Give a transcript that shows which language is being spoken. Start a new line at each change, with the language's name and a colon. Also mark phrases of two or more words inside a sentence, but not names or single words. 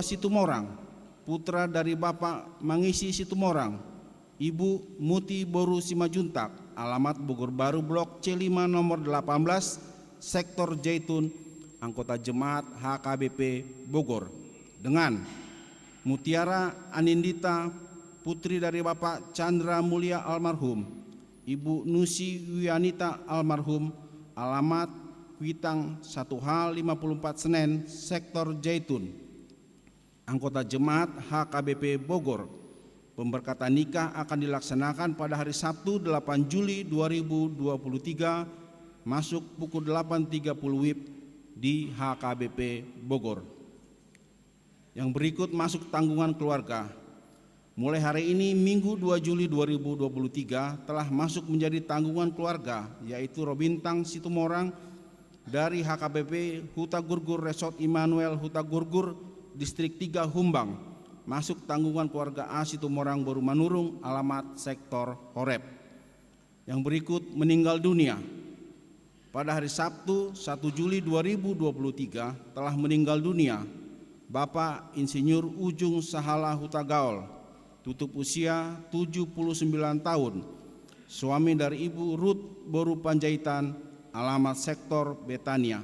Indonesian: Situmorang, putra dari Bapak Mangisi Situmorang, Ibu Muti Boru Simajuntak, alamat Bogor Baru Blok C5 nomor 18, sektor Jaitun, anggota jemaat HKBP Bogor, dengan Mutiara Anindita, putri dari Bapak Chandra Mulia almarhum, Ibu Nusi Wianita almarhum, alamat Kuitang 1H54 Senen, sektor Jaitun, anggota jemaat HKBP Bogor. Pemberkatan nikah akan dilaksanakan pada hari Sabtu 8 Juli 2023, masuk pukul 8.30 WIB di HKBP Bogor. Yang berikut masuk tanggungan keluarga. Mulai hari ini Minggu 2 Juli 2023 telah masuk menjadi tanggungan keluarga, yaitu Robintang Situmorang dari HKBP Huta Gurgur Resort Immanuel Huta Gurgur Distrik 3 Humbang, masuk tanggungan keluarga A Situmorang Boru Manurung, alamat sektor Horeb. Yang berikut meninggal dunia. Pada hari Sabtu 1 Juli 2023 telah meninggal dunia Bapak Insinyur Ujung Sahala Hutagaol, tutup usia 79 tahun, suami dari Ibu Ruth Boru Panjaitan, alamat sektor Betania.